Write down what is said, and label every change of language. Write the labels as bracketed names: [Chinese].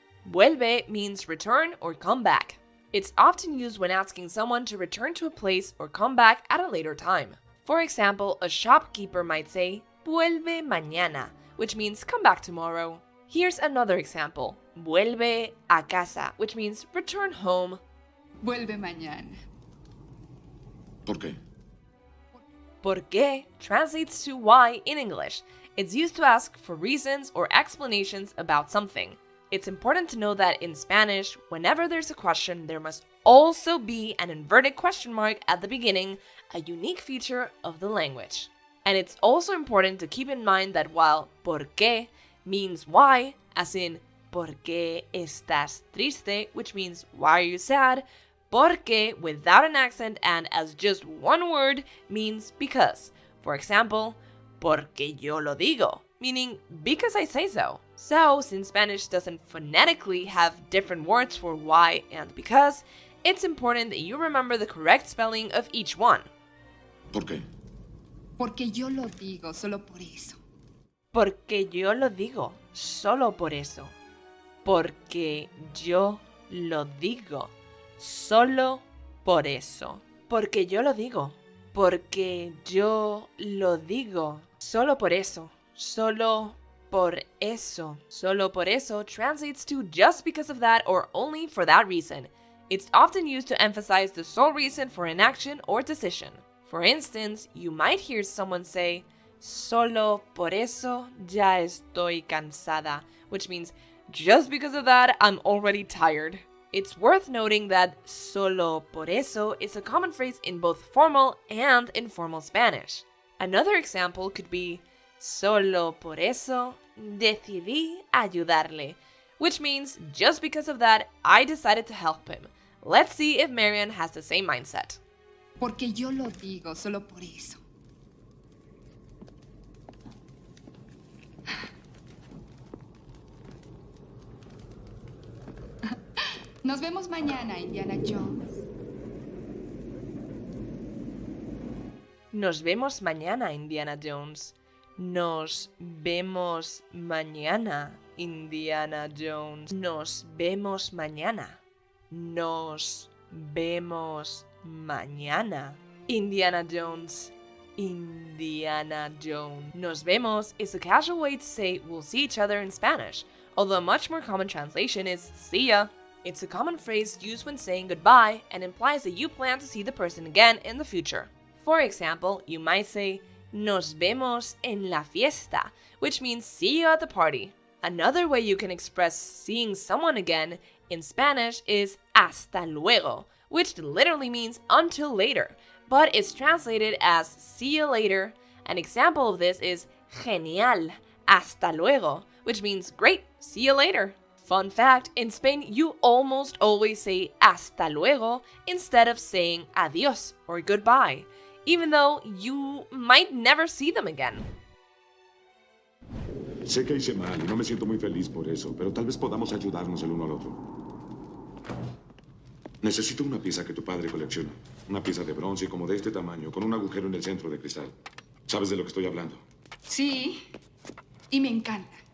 [English] Vuelve means return or come back. It's often used when asking someone to return to a place or come back at a later time. For example, a shopkeeper might say, [Spanish] vuelve mañana, [English] which means come back tomorrow. Here's another example. [Spanish] Vuelve a casa, [English] which means return home. [Spanish] Vuelve mañana. ¿Por qué? [English] ¿Por qué translates to why in English. It's used to ask for reasons or explanations about something. It's important to know that in Spanish, whenever there's a question, there must also be an inverted question mark at the beginning, a unique feature of the language. And it's also important to keep in mind that while ¿por qué means why, as in [Spanish] ¿por qué estás triste?, [English] which means why are you sad, porque without an accent and as just one word means because. For example, [Spanish] porque yo lo digo, [English] meaning because I say so. So, since Spanish doesn't phonetically have different words for why and because, it's important that you remember the correct spelling of each one. [Spanish] ¿Por qué? Porque yo lo digo, solo por eso. Porque yo lo digo, solo por eso. Porque yo lo digo, solo por eso. Porque yo lo digo. Porque yo lo digo. Solo por eso. Solo por eso. [English] Solo por eso translates to just because of that or only for that reason. It's often used to emphasize the sole reason for an action or decision. For instance, you might hear someone say, [Spanish] solo por eso ya estoy cansada, [English] which means just because of that, I'm already tired. It's worth noting that solo por eso is a common phrase in both formal and informal Spanish. Another example could be, [Spanish] solo por eso decidí ayudarle, [English] which means just because of that, I decided to help him. Let's see if Marion has the same mindset. [Spanish] Porque yo lo digo, solo por eso. Nos vemos mañana, Indiana Jones. Nos vemos mañana, Indiana Jones. Nos vemos mañana, Indiana Jones. Nos vemos mañana. Nos vemos mañana, Indiana Jones. Indiana Jones. [English] Nos vemos is a casual way to say we'll see each other in Spanish, although a much more common translation is see ya. It's a common phrase used when saying goodbye and implies that you plan to see the person again in the future. For example, you might say, [Spanish] nos vemos en la fiesta, [English] which means see you at the party. Another way you can express seeing someone again in Spanish is hasta luego, which literally means until later, but it's translated as see you later. An example of this is [Spanish] genial, hasta luego, [English] which means great, see you later. Fun fact, in Spain you almost always say hasta luego instead of saying adios or goodbye, even though you might never see them again. [Spanish] Sé que hice mal y no me siento muy feliz por eso, pero tal vez podamos ayudarnos el uno al otro. Necesito una pieza que tu padre colecciona. Una pieza de bronce como de este tamaño, con un agujero en el centro de cristal. ¿Sabes de lo que estoy hablando? Sí, y me encanta.